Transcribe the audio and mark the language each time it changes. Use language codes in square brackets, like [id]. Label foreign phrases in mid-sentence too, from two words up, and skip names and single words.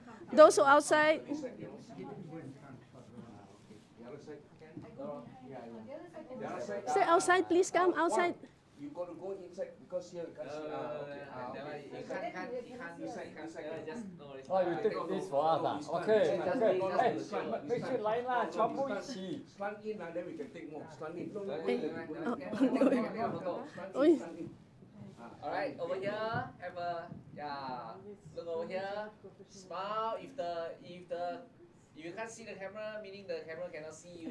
[en] Those who are outside. Stay outside, please come outside. You got to go inside because here you can't see. Oh, you take this for us, Okay. [th] Hey, ไม่ใช่ไรล่ะ [zh] 全部一起 [en] Slant in, then we can take more. Slant in. All right, over here, look over here, smile. If you can't see the camera, meaning the camera cannot see you.